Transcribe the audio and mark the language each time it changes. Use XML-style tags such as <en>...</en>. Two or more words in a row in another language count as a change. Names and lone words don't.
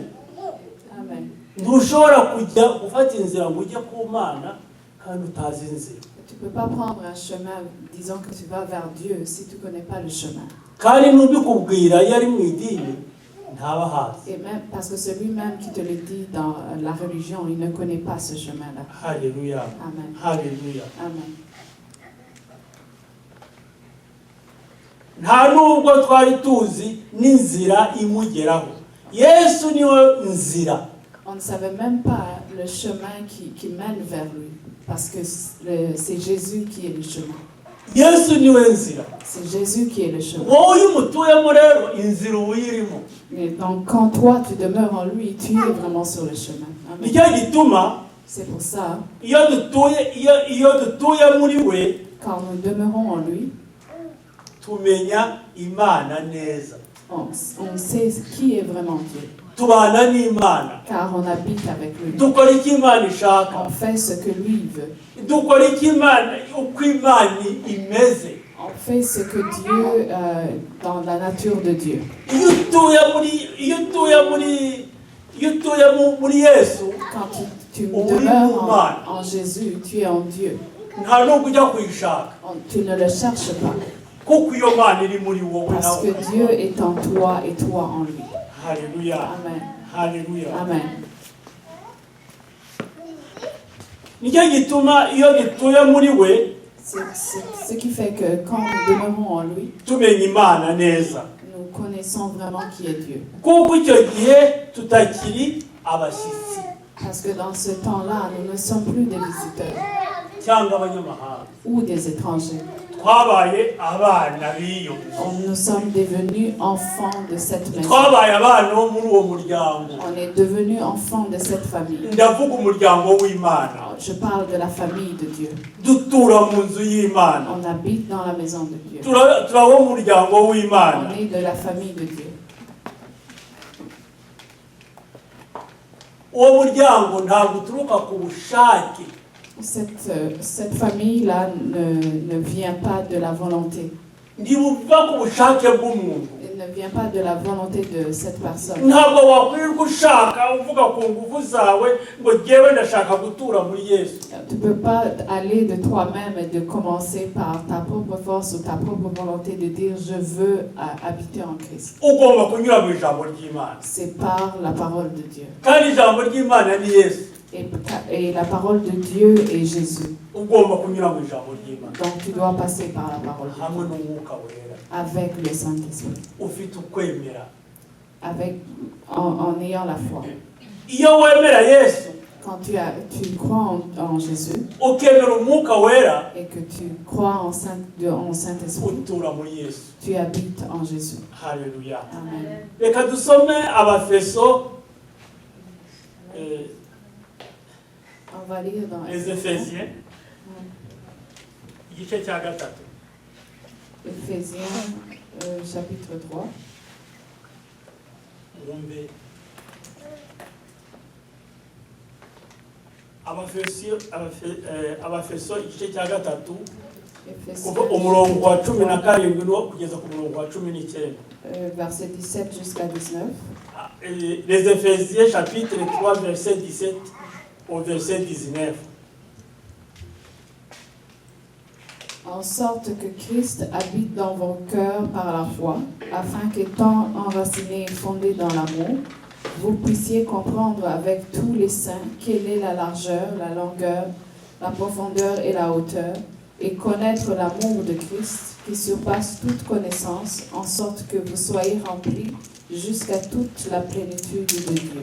<rw>Amen. Ntushobora kujya gufata inzira ngo ujye ku Mana kandi utazi inzira.</rw> <fr>Tu ne peux pas prendre un chemin disant que tu vas vers Dieu si tu ne connais pas le chemin.</fr> <rw>Kandi n'ubikubwira iyo ari mu idini ntaba hazi.</rw> <fr>Et même parce que celui-même qui te le dit dans la religion, il ne connaît pas ce chemin-là.</fr> <rw>Haleluya. Amen. Haleluya. Amen. Nta nubwo twari tuzi n'inzira imugeraho. Yesu niwe nzira.</rw> <fr>On ne savait même pas le chemin qui mène vers lui. Parce que c'est Jésus qui est le chemin.</fr> <rw>Yesu niwe nzira.</rw> <fr>C'est Jésus qui est le chemin.</fr> <rw>Wowe umutuyemo rero inzira uyirimo.</rw> <fr>Et donc quand toi tu demeures en lui, tu es vraiment sur le chemin.</fr> <rw>Amen. Nicyo gituma</rw> <fr>C'est pour ça,</fr> <rw>iyo dutuye muri we,</rw> <fr>quand nous demeurons en lui,</fr> <rw>tumenya Imana neza.</rw> <fr>on sait qui est vraiment Dieu.</fr> <rw>Tubana n'Imana.</rw> <fr>Car on habite avec lui.</fr> <rw>Dukora icyo Imana ishaka.</rw> <fr>On fait ce que lui veut.</fr> <rw>Dukora icyo Imana uko Imana imeze.</rw> <fr>On fait ce que Dieu, dans la nature de Dieu.</fr> <rw>Iyo utuye muri Yesu,</rw> <fr>Quand tu demeures en Jésus, tu es en Dieu.</fr> <rw>nta nubwo ujya kuyishaka.</rw> <fr>Tu ne le cherches pas.</fr> <rw>Kuko iyo Mana iri muri wowe</rw> <fr>Parce</fr> <rw>nawe.</rw> <fr>que Dieu est en toi et toi en lui.</fr> <rw>Haleluya. Amen. Haleluya. Amen. Nicyo gituma iyo dutuye muri we,</rw> <fr>C'est ce qui fait que quand nous demeurons en lui,</fr> <rw>tumenya Imana neza.</rw> <fr>nous connaissons vraiment qui est Dieu.</fr> <rw>Kuko icyo gihe tutakiri abashyitsi</rw> <fr>Parce que dans ce temps-là, nous ne sommes plus des visiteurs</fr> <rw>cyangwa abanyamahanga.</rw> <fr>ou des étrangers.</fr> <rw>Twabaye abana b'iyo nzu.</rw> <fr>Nous sommes devenus enfants de cette maison.</fr> <rw>Twabaye abana bo muri uwo muryango.</rw> <fr>On est devenus enfants de cette famille.</fr> <rw>Ndavuga umuryango w'Imana.</rw> <fr>Je parle de la famille de Dieu.</fr> <rw>Dutura mu nzu y'Imana.</rw> <fr>On habite dans la maison de Dieu.</fr> <rw>Turaba umuryango w'Imana.</rw> <fr>On est de la famille de Dieu.</fr> <rw>Uwo muryango ntabwo uturuka ku bushake.</rw> <fr>Cette famille-là ne vient pas de la volonté.</fr> <rw>Ntibuva ku bushake bw'umuntu.</rw> <fr>Elle ne vient pas de la volonté de cette personne.</fr> <rw>Ntabwo wakwirirwa ushaka uvuga ku ngufu zawe ngo jyewe ndashaka gutura muri Yesu.</rw> <fr>Tu ne peux pas aller de toi-même et de commencer par ta propre force ou ta propre volonté de dire je veux habiter en Christ.</fr> <rw>Ugomba kunyura mu ijambo ry'Imana.</rw> <fr>C'est par la parole de Dieu.</fr> <rw>Kandi ijambo ry'Imana ni Yesu.</rw> <fr>Et la parole de Dieu est Jésus.</fr> <rw>Ugomba kunyura mu ijambo ry'Imana.</rw> <fr>Donc tu dois passer par la parole de</fr> <rw>Hamwe</rw> <fr>Dieu.</fr> <rw>n'Umwuka Wera.</rw> <fr>Avec le Saint-Esprit.</fr> <rw>Ufite ukwemera.</rw> <fr>En ayant la foi.</fr> <rw>Iyo wemera Yesu,</rw> <fr>Quand tu crois en Jésus</fr> <rw>ukemera Umwuka Wera,</rw> <fr>et que tu crois en Saint-Esprit,</fr> <rw>utura muri Yesu.</rw> <fr>tu habites en Jésus.</fr> <rw>Haleluya. Amen. Reka dusome Abafeso,</rw> <fr>On va lire dans les Éphésiens,</fr> <rw>igice cya gatatu.</rw> <fr>Éphésiens, chapitre 3.</fr> <rw>Mwumve. Abafeso igice cya gatatu kuva umurongo wa 17 no kugeza ku murongo wa 19.</rw> <fr>Verset 17 jusqu'à 19. Les Éphésiens chapitre 3 verset 17 au verset 19. En sorte que Christ habite dans vos cœurs par la foi, afin qu'étant enracinés et fondés dans l'amour, vous puissiez comprendre avec tous les saints quelle est la largeur, la longueur, la profondeur et la hauteur, et connaître l'amour de Christ qui surpasse toute connaissance, en sorte que vous soyez remplis jusqu'à toute la plénitude de Dieu.</fr>